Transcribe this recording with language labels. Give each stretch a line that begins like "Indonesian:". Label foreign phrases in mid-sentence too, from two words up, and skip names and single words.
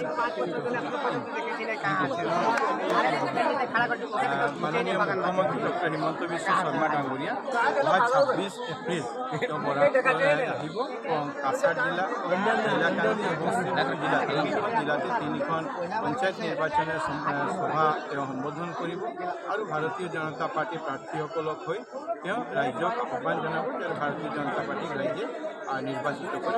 Assamese: মাননীয় মুখ্যমন্ত্রী ডক্টর হিমন্ত বিশ্ব শর্মা ডাঙরিয়া 26 এপ্রিল আহিব এবং কাছাড় জেলা, হাইলাকান্দি এবং শ্রীভূমি জেলা জেলাতে 3খন পঞ্চায়েত নিৰ্বাচনৰ সভা তেওঁ সম্বোধন কৰিব আৰু ভাৰতীয় জনতা পাৰ্টীৰ প্ৰাৰ্থীসকলক হৈ তেওঁ ৰাইজক আহ্বান জনাব যে ভাৰতীয় জনতা পাৰ্টীক ৰাইজে নিৰ্বাচিত কৰে।